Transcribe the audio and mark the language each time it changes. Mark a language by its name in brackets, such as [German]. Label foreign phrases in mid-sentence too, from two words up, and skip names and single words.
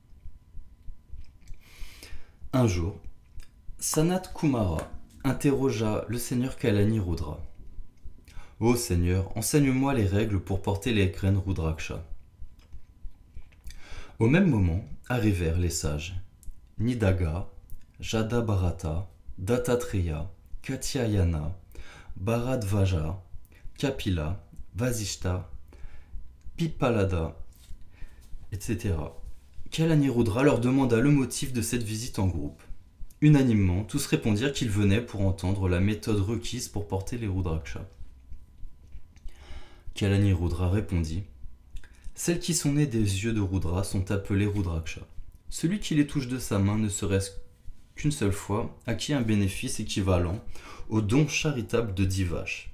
[French] Un jour, Sanat Kumara interrogea le seigneur Kalani Rudra. « Ô Seigneur, enseigne-moi les règles pour porter les graines Rudraksha. » Au même moment arrivèrent les sages Nidaga, Jadabharata, Dattatreya, Katyayana, Bharadvaja, Kapila, Vasishta, Pipalada, etc. Kalani Rudra leur demanda le motif de cette visite en groupe. Unanimement, tous répondirent qu'ils venaient pour entendre la méthode requise pour porter les Rudraksha. Kalani Rudra répondit « Celles qui sont nées des yeux de Rudra sont appelées Rudraksha. Celui qui les touche de sa main ne serait-ce qu'une seule fois acquis un bénéfice équivalent au don charitable de 10 vaches.